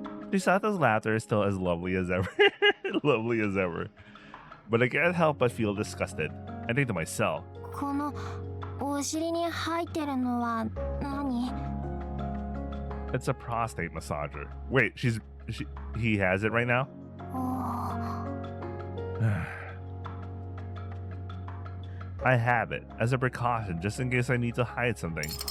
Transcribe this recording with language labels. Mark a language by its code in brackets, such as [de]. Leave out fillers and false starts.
[en] Chisato's laughter is still as lovely as ever. Lovely as ever. But I can't help but feel disgusted. I think to myself, [ja] このお尻に入ってるのは何？ [en] it's a prostate massager. Wait, he has it right now? お I have it as a precaution just in case I need to hide something.